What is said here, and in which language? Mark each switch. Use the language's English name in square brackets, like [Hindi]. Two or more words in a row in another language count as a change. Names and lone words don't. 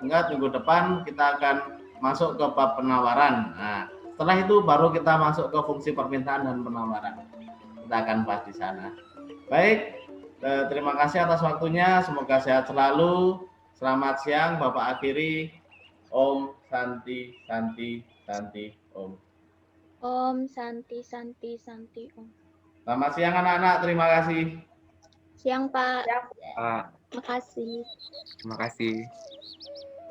[Indonesian] Ingat minggu depan kita akan masuk ke bab penawaran. Nah, setelah itu baru kita masuk ke fungsi permintaan dan penawaran. Kita akan bahas di sana. Baik, terima kasih atas waktunya. Semoga sehat selalu. Selamat siang, Bapak akhiri. [Sanskrit] Om Santi Santi Santi Om. Om Santi Santi Santi Om. [Indonesian] Selamat siang anak-anak, terima kasih. Siang Pak. Pak, Makasih. terima kasih.